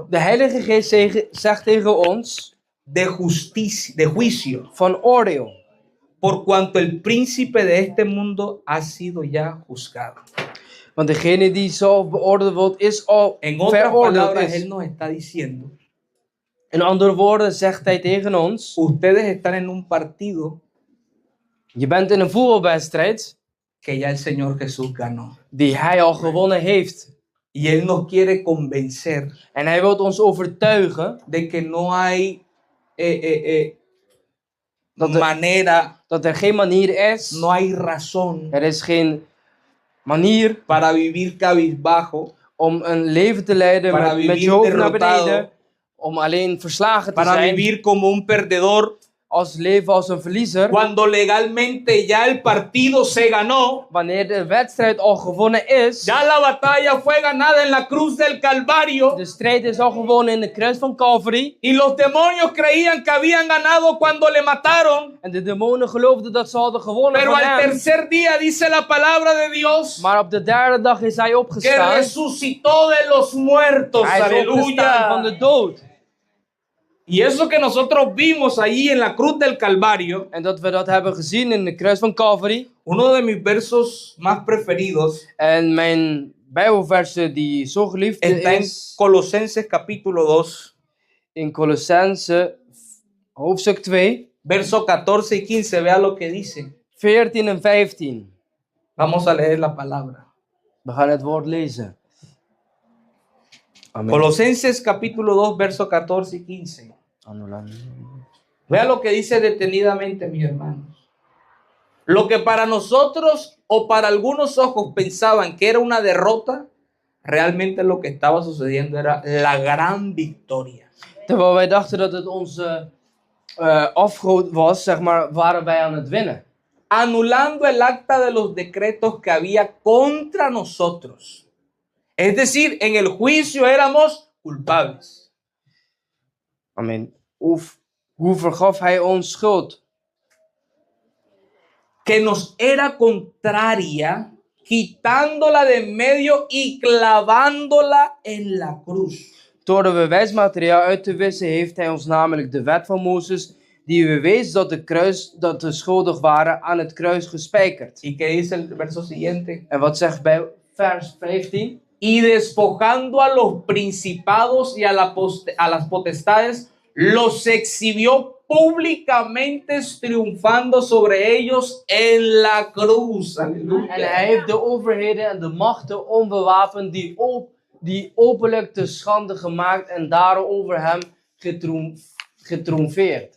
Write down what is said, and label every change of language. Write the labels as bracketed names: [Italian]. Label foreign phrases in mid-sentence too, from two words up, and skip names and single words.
[Dutch] De Heilige Geest zegt tegen ons [Spanish] de justicia, de juicio. [Dutch] van oordeel. [Spanish] Por cuanto el príncipe de este mundo ha sido ya juzgado. [Dutch] Want degene die zo beoordeeld wordt, is al [Spanish] En otras [Dutch] veroordeeld. [Spanish] palabras, [Dutch] Is. [Spanish] Él nos está diciendo, [Dutch] In andere woorden zegt hij tegen ons, [Spanish] ustedes están en un partido [Dutch] je bent in een voetbalwedstrijd [Spanish] que ya el Señor Jesús ganó. [Dutch] die hij al gewonnen heeft. [Spanish] Y Él nos quiere convencer [Dutch] En hij wil ons overtuigen [Spanish] de que no hay [Dutch] Dat er- [Spanish] manera, [Dutch] dat er geen manier is, [Spanish] no hay razón [Dutch] er is geen manier [Spanish] para vivir cabizbajo, [Dutch] om een leven te leiden [Spanish] Para [Dutch] met je [Spanish] vivir [Dutch] hoofd naar [Spanish] derrotado. [Dutch] beneden, om alleen verslagen te [Spanish] para [Dutch] zijn, [Spanish] vivir como un perdedor, [Dutch] als leven als een verliezer, [Spanish] cuando legalmente ya el partido se ganó, [Dutch] wanneer de wedstrijd al gewonnen is, [Spanish] ya la batalla fue ganada en la cruz del Calvario. [Dutch] de strijd is al gewonnen in de kruis van Calvary, [Spanish] Y los demonios creían que habían ganado cuando le mataron. [Dutch] en de demonen geloofden dat ze hadden gewonnen [Spanish] Pero [Dutch] van [Spanish] al [Dutch] hem, [Spanish] tercer día dice la palabra de Dios [Dutch] maar op de derde dag is hij [Spanish] que [Dutch] opgestaan, [Spanish] resucitó de los muertos. [Dutch] hij is opgestaan van de [Spanish] Aleluya. [Dutch] dood. [Spanish] Y eso que nosotros vimos allí en la cruz del Calvario, [Dutch] En dat we dat hebben gezien in de kruis van Calvary, [Spanish] uno de mis versos más preferidos [Dutch] en mijn bijbelverse die zo geliefd [Spanish] está en [Dutch] is, [Spanish] Colosenses capítulo 2, [Dutch] in Colossense hoofdstuk 2, [Spanish] verso 14 y 15. Vea lo que dice. [Dutch] 14 en 15. [Spanish] Vamos a leer la palabra. [Dutch] We gaan het woord lezen. Amen. [Spanish] Colosenses capítulo 2, verso 14 y 15. Vea lo que dice detenidamente, mis hermanos. Lo que para nosotros o para algunos ojos pensaban que era una derrota, realmente lo que estaba sucediendo era la gran victoria. [Dutch] Terwijl wij dachten dat het onze afgoed was, zeg maar, waren wij aan het winnen. [Spanish] Anulando el acta de los decretos que había contra nosotros. Es decir, en el juicio éramos culpables. Amen. [Dutch] Hoe vergaf hij ons schuld? [Spanish] Que nos era contraria, quitándola de en medio y clavándola en la cruz. [Dutch] Door de bewijsmateriaal uit te wissen heeft hij ons namelijk de wet van Mozes, die bewees dat de schuldig waren, aan het kruis gespijkerd. [Spanish] ¿Y qué dice el verso siguiente? [Dutch] En wat zegt bij vers 15? [Spanish] Y despojando a los principados y a las potestades, los exhibió públicamente triunfando sobre ellos en la cruz. [Dutch] En [Spanish] Aleluya. [Dutch] hij heeft de overheden en de machten onbewapend die openlijk te schande gemaakt en daarover hem getriomfeerd.